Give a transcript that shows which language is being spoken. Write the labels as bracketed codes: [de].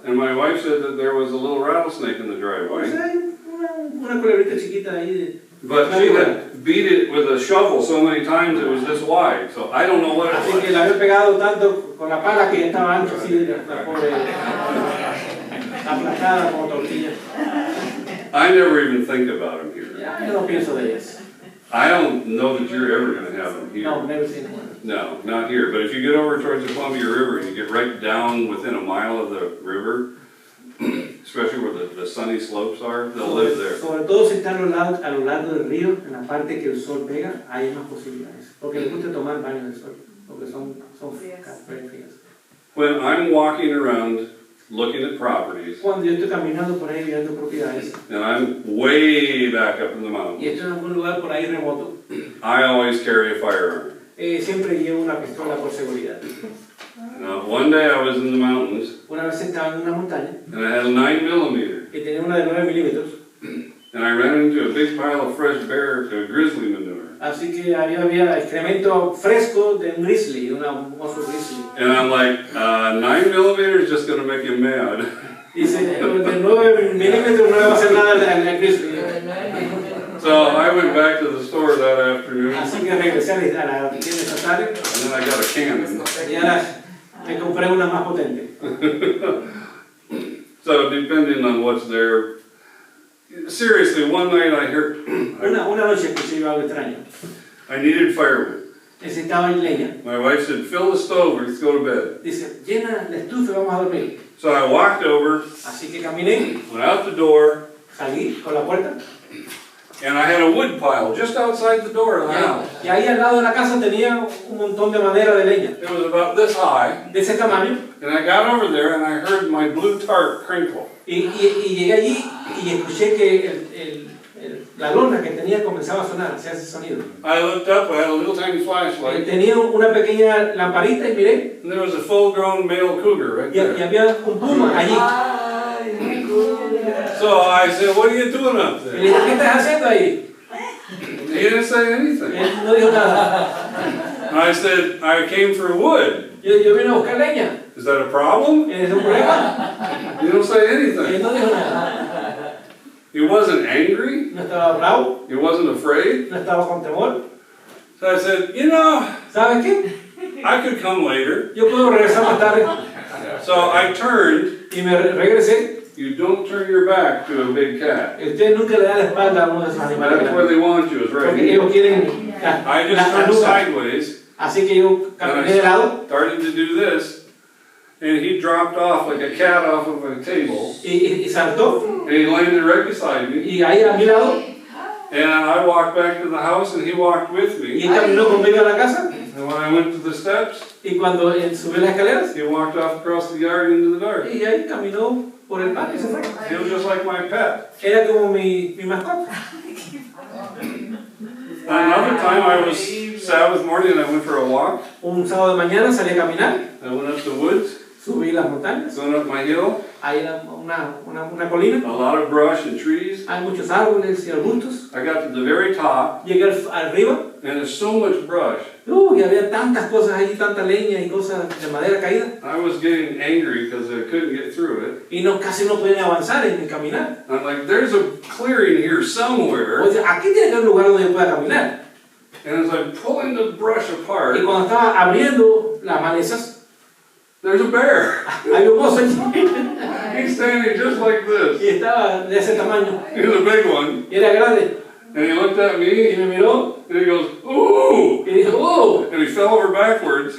[en] and my wife said that there was a little rattlesnake in the [es] O [en] driveway. [es] sea, hay una culebrita chiquita ahí. [en] But she had beat it with a shovel so many times it was this wide, so I don't know what it [es] Así que la había pegado tanto con la pala que ya estaba ancha así, la pobre aplastada como tortilla. [en] I never even think about them here. [es] Ya, yo no pienso de ellas. [en] I don't know that you're ever going to have them [es] No, [en] here. never seen one. No, not here. But if you get over towards the Columbia River and you get right down within a mile of the river, especially where the sunny slopes are, they'll live there. [es] Sobre todo si están a lo largo del río, en la parte que el sol pega, hay más posibilidades. Porque les gusta tomar baños del sol, porque son very frías. [en] When I'm walking around looking at properties, [es] Cuando yo estoy caminando por ahí viendo propiedades, [en] and I'm way back up in the [es] y [en] mountains, [es] estoy en algún lugar por ahí remoto, [en] I always carry a firearm. [es] siempre llevo una pistola por seguridad. [en] Now, one day I was in the mountains, [es] Una vez estaba en una montaña [en] and I had a 9mm, [es] y tenía una de 9 milímetros, [en] and I ran into a big pile of fresh bear to grizzly manure. [es] así que había excremento fresco de un grizzly, de un oso grizzly. [en] And I'm like, 9mm is just going to make him mad. [es] Dice, de 9 milímetros no le va a hacer nada al grizzly. [en] So I went back to the store that afternoon, [es] Así que regresé a la tienda esta tarde [en] and then I got a cannon. [es] y ahora me compré una más potente. [en] So depending on what's there, seriously, one night I heard, [es] Una noche escuché yo algo extraño. [en] I needed firewood. [es] Necesitaba leña. [en] My wife said, fill the stove, let's go to bed. [es] Dice, llena la estufa y vamos a dormir. [en] So I walked over, [es] Así que caminé, [en] went out the door, [es] salí por la puerta [en] And I had a wood pile just outside the door of the house. [es] Y ahí al lado de la casa tenía un montón de madera de leña, [en] It was about this high, [es] de ese tamaño. [en] and I got over there and I heard my blue tarp crinkle. [es] Y llegué allí y escuché que la lona que tenía comenzaba a sonar, hacía ese sonido. [en] I looked up, I had a little tiny flashlight, [es] Tenía una pequeña lamparita y miré, [en] and there was a full-grown male cougar right [es] y [en] there. [es] había un puma allí. [en] So I said, what are you doing up [es] Y le [en] there? [es] dije, ¿qué estás haciendo ahí? [en] He didn't say anything. [es] Él no dijo nada. [en] I said, I came for wood. [es] Yo vine a buscar leña. [en] Is that a problem? [es] ¿Es un problema? [en] You don't say [es] Él [en] anything. [es] no dijo nada. [en] He wasn't angry. [es] No estaba bravo, [en] He wasn't afraid. [es] no estaba con temor. [en] So I said, you know, [es] ¿Sabes qué? [en] I could come later. [es] Yo puedo regresar más tarde. [en] So I turned. [es] Y me regresé. [en] You don't turn your back to a big cat. [es] Usted nunca le da la espalda a uno de esos animales. [en] That's where [es] grandes. [en] they want you, is right [es] Porque [en] here. [es] ellos quieren [en] I just [es] la [en] turned [es] nuca. [en] sideways, [es] Así que yo [en] and [es] caminé de lado [en] I started to do this, and he dropped off like a cat off of a table, [es] y saltó. [en] and he landed right beside me. [es] Y ahí a mi lado. [en] And I walked back to the house, and he walked with [es] Y [en] me. [es] él caminó conmigo a la casa. [en] And when I went to the steps, [es] Y cuando él subió las escaleras. [en] he walked off across the yard into the dark. [es] Y ahí caminó por el patio y se fue. [en] He was just like my pet. [es] Era como mi mascota. [en] Another time I was Sabbath morning and I went for a walk. [es] Un sábado de mañana salí a caminar. [en] I went up the woods, [es] Subí las montañas. [en] going up my hill. [es] Hay una colina. [en] A lot of brush and trees. [es] Hay muchos árboles y arbustos. [en] I got to the very top, [es] Llegué arriba. [en] and there's so much brush. [es] Y había tantas cosas allí, tanta leña y cosas de madera caída. [en] I was getting angry because I couldn't get through it. [es] Y casi no podían avanzar ni caminar. [en] I'm like, there's a clearing here somewhere. [es] Oye, aquí tiene que haber un lugar donde yo pueda caminar. [en] And as I'm pulling the brush apart, [es] Y cuando estaba abriendo las malezas, [en] there's a bear. [es] había un oso allí. [en] He's standing just like this. [es] Y estaba de ese tamaño. [en] He's a big one. [es] Y era grande. [en] And he looked at [es] Y [en] me, [es] me miró. [en] and he goes, ooh! [es] Y dijo, ¡oh! [en] And he fell over backwards,